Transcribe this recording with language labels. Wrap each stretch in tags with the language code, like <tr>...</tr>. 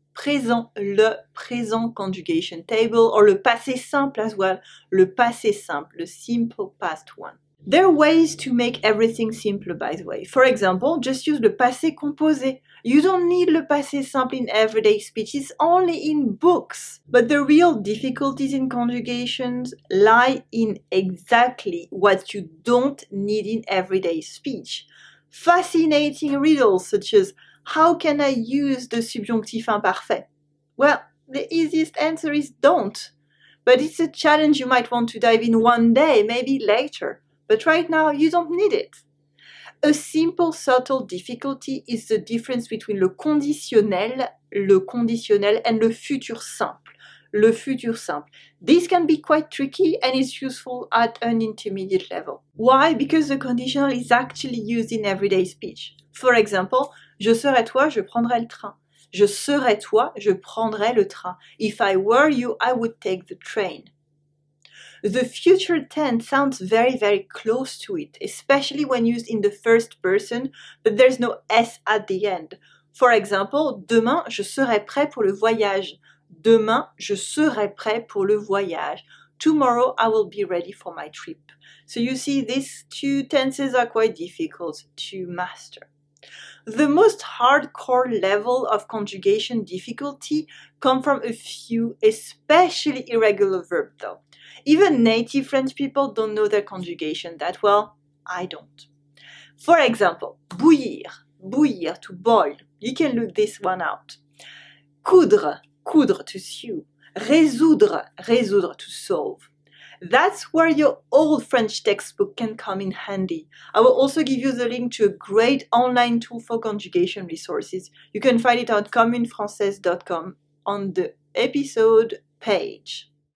<en>présent, le présent conjugation table, or le passé simple as well, le passé simple, le simple past one. There are ways to make everything simpler, by the way. For example, just use le passé composé. You don't need le passé simple in everyday speech, it's only in books. But the real difficulties in conjugations lie in exactly what you don't need in everyday speech. Fascinating riddles such as, how can I use the subjonctif imparfait? Well, the easiest answer is don't. But it's a challenge you might want to dive in one day, maybe later. But right now, you don't need it. A simple, subtle difficulty is the difference between le conditionnel, and le futur simple, le futur simple. This can be quite tricky and is useful at an intermediate level. Why? Because the conditional is actually used in everyday speech.</en> <fr>For example, je serais toi, je prendrais le train. Je serais toi, je prendrais le train.</fr> <en>If I were you, I would take the train. The future tense sounds very, very close to it, especially when used in the first person, but there's no S at the end.</en> <fr>For example, demain, je serai prêt pour le voyage. Demain, je serai prêt pour le voyage.</fr> <en>Tomorrow, I will be ready for my trip. So you see, these two tenses are quite difficult to master. The most hardcore level of conjugation difficulty come from a few, especially irregular verbs though. Even native French people don't know their conjugation that well. I don't. For example, bouillir, bouillir, to boil. You can look this one out. Coudre, coudre, to sew. Résoudre, résoudre, to solve. That's where your old French textbook can come in handy. I will also give you the link to a great online tool for conjugation resources. You can find it on communefrancaise.com on the episode page.</en>